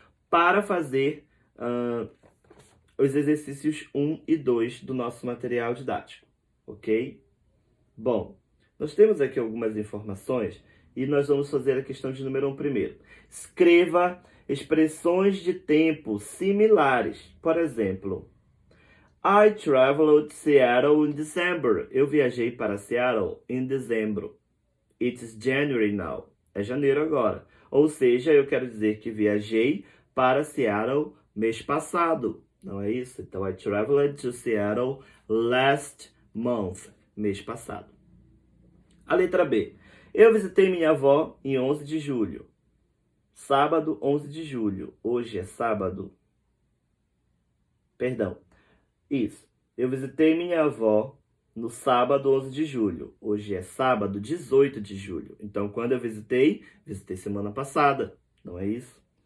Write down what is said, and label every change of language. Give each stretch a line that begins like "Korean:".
Portuguese: Para fazer os exercícios 1 e 2 do nosso material didático, ok? Bom, nós temos aqui algumas informações e nós vamos fazer a questão de número 1 primeiro. Escreva expressões de tempo similares. Por exemplo,
English: I traveled to Seattle in December.
Portuguese: Eu viajei para Seattle em dezembro.
English: It's January now.
Portuguese: É janeiro agora. Ou seja, eu quero dizer que viajei para Seattle mês passado. Não é isso? Então,
English: I traveled to Seattle last month.
Portuguese: Mês passado. A letra B. Eu visitei minha avó em 11 de julho. Sábado, 11 de julho. Hoje é sábado. Perdão. Isso. Eu visitei minha avó no sábado, 11 de julho. Hoje é sábado, 18 de julho. Então, quando eu visitei semana passada. Não é isso?